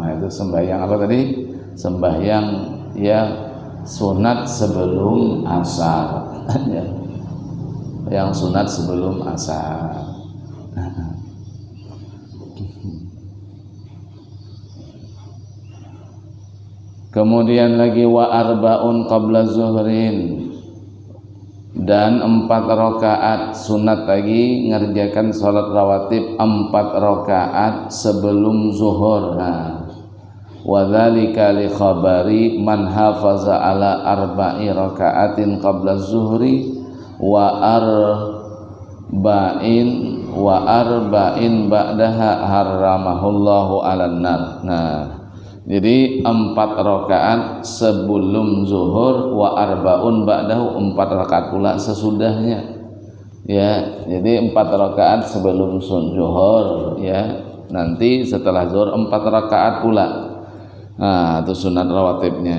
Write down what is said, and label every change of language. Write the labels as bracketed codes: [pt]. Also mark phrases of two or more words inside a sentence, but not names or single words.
[id] Nah, itu sembahyang apa tadi? Sembahyang ya sunat sebelum asar. Ya. Yang sunat sebelum asar. Kemudian lagi [ar] وأربع قبل ظهر, [id] dan 4 rakaat sunat lagi ngerjakan sholat rawatib 4 rakaat sebelum zuhur. [ar] وذلك لخبر من حافظ على أربع ركعات قبل الظهر وأربع بعدها حرمه الله على النار. [id] Nah, jadi 4 rakaat sebelum zuhur [ar] وأربع بعده, [id] 4 rakaat pula sesudahnya. Ya, jadi 4 rakaat sebelum zuhur, ya. Nanti setelah zuhur 4 rakaat pula. Nah, itu sunat rawatibnya.